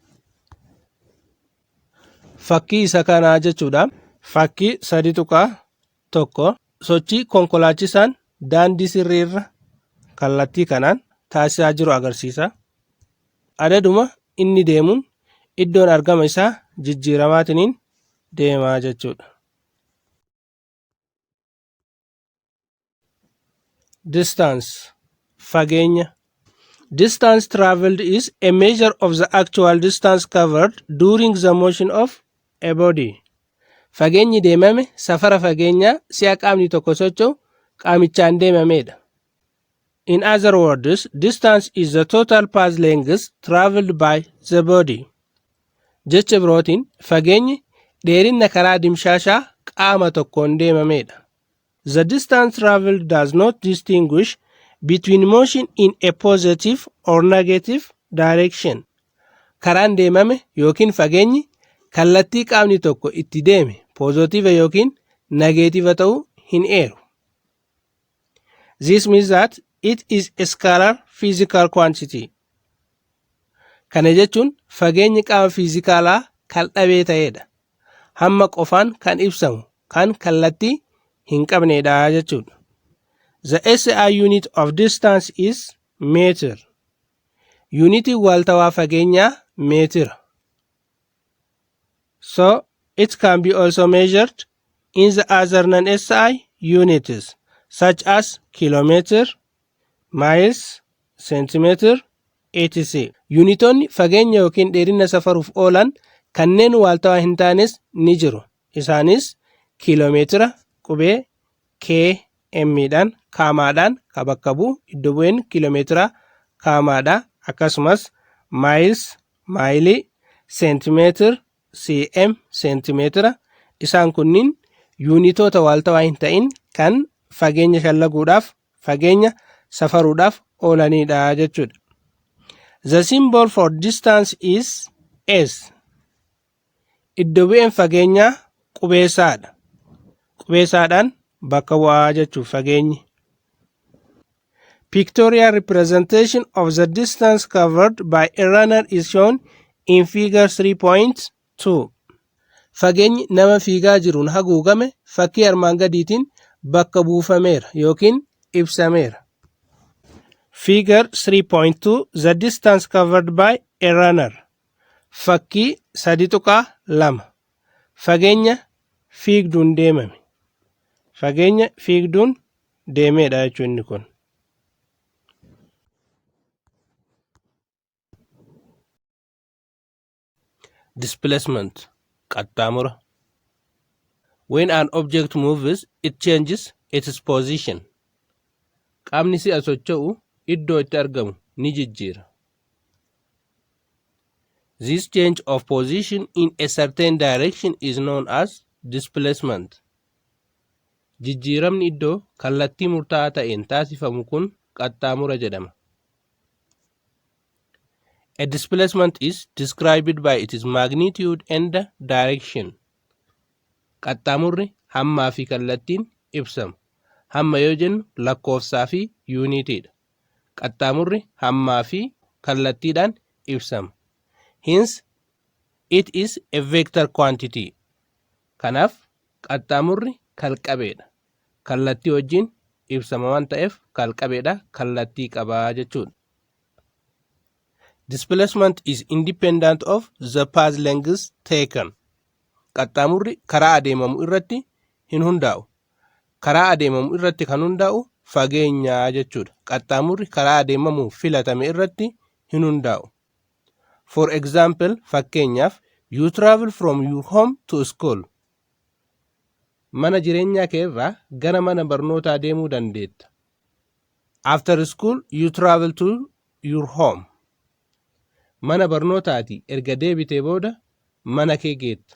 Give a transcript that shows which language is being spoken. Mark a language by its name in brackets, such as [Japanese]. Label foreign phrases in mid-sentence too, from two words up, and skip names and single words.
[Oromo] Fakkii isa kanaa jechuudha. Fakkii 3.1 sochii konkolaachisaan daandii sirrii irra kallattii kanaan taasisaa jiru agarsiisa. Adaduma inni deemuun iddoon argama isaa jijjiiramaatiin deemaa jechuudha. Distance fageenya. [English] Distance traveled is a measure of the actual distance covered during the motion of a body. [Oromo] Fageenyi deemame safara fageenyaa si'a qaamni tokko socho'u qaamichaan deemamedha. [English] In other words, distance is the total path length traveled by the body. [Oromo] Jecha birootiin fageenyi dheerina karaa dimshaashaa qaama tokkoon deemamedha. [English] The distance traveled does not distinguish between motion in a positive or negative direction. [Oromo] Karaan deemame yookiin fageenyi kallattii qaamni tokko itti deeme positive yookiin negative ta'uu hin eeru. [English] This means that it is a scalar physical quantity. [Oromo] Kana jechuun fageenyi qaama fiizikaalaa kan dhabee ta'edha. Hamma qofaan kan ibsamu kan kallattii hin qabnedha jechuudha. [English] The SI unit of distance is meter. [Oromo] Unitii waaltawaa fageenyaa meetira. [English] So it can be also measured in the other non-SI units such as kilometer, miles, centimeter, etc. [Oromo] Unitoonni fageenya yookiin dheerina safaruuf oolan kanneen waaltawaa hin taanes ni jiru. Isaanis kilomeetira qubee km'dhaan kaamaadhaan bakka bu'u iddoo bu'een kilomeetira kaamaadha. Akkasumas miles maayilii, centimeter cm centimeetira. Isaan kunniin yuunitoota waaltawaa hin ta'in kan fageenya shallaguudhaaf fageenya safaruudhaaf oolanidha jechuudha. [English] The symbol for distance is S. [Oromo] Iddoo bu'een fageenyaa qubeessaadha. Qubeessaadhaan bakka bu'aa jechuudha fageenyi. [English] Pictorial representation of the distance covered by a runner is shown in figure 3.2. [Oromo] Fageenyi nama fiigaa jiruun haguugame fakkii armaan gadiitiin bakka buufameera yookiin ibsameera. [English] Figure 3.2 The distance covered by a runner. [Oromo] Fakkii 3.2 fageenya fiigduun deemame. Fageenya fiigduun deemedha jechuun inni kun. Displacement qaxxaamura. [English] When an object moves, it changes its position. [Oromo] Qaamni si'a socho'u iddoo itti argamu ni jijjiira. [English] This change of position in a certain direction is known as displacement. [Oromo] Jijjiiramni iddoo kallattii murtaa'aa ta'een taasifamu kun qaxxaamura jedhama. [English] A displacement is described by its magnitude and direction. [Oromo] Qaxxaamurri hammaa fi kallattiin ibsama. Hamma yoo jennu lakkoofsaa fi yuunitiidha. Qaxxaamurri hammaa fi kallattiidhaan ibsama. [English] Hence, it is a vector quantity. [Oromo] Kanaaf qaxxaamurri kalqabeedha. Kallattii wajjin ibsama waan ta'eef kalqabeedha kallattii qabaa jechuudha. [English] Displacement is independent of the path length taken. [Oromo] Qaxxaamurri karaa adeemamu irratti hin hundaa'u. Karaa adeemamu irratti kan hundaa'u fageenyaa jechuudha. Qaxxaamurri karaa adeemamu filatame irratti hin hundaa'u. [English] For example, fakkeenyaaf you travel from your home to school. [Oromo] Mana jireenyaa kee irraa gara mana barnootaa deemuu dandeetta. [English] After school, you travel to your home. [Oromo] Mana barnootaati erga deebitee booda mana kee geetta.